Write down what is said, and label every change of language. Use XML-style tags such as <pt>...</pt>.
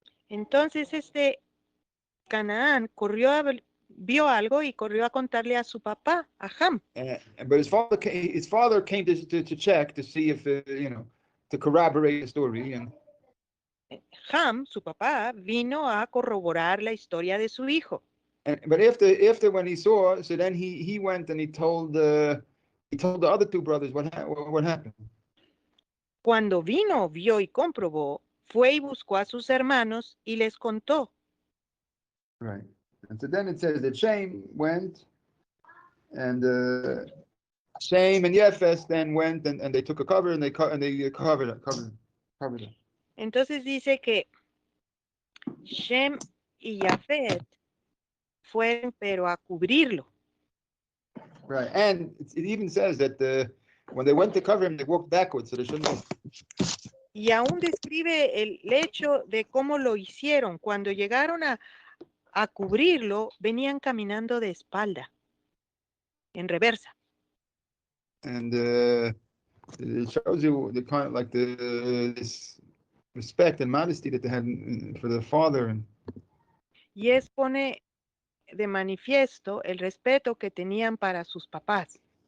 <es>Entonces Canaán vio algo y corrió a contarle a su papá, a Ham.</es> <en>But his father came to check to see if to corroborate the story. And</en> <es>Ham, su papá, vino a corroborar la historia de su hijo.</es> <en>But after when he saw, so then he went and he told the other two brothers what happened.</en> <es>Cuando vino, vio y comprobó, fue y buscó a sus hermanos y les contó.</es> <en>Right. And so then it says that Chaim went, and Chaim and Yesef then went and they took a cover and they covered it.</en> <es>Entonces dice que Shem y Yafet fueron pero a cubrirlo.</es> <en>Right, and it even says that when they went to cover him, they walked backwards, so they shouldn't have.</en> <es>Y aún describe el hecho de cómo lo hicieron. Cuando llegaron a cubrirlo, venían caminando de espalda, en reversa.</es> <en>And it shows you the kind of like this respect and modesty that they had for their father.</en> <es>Y pone de manifiesto el respeto que tenían para sus papás.</es>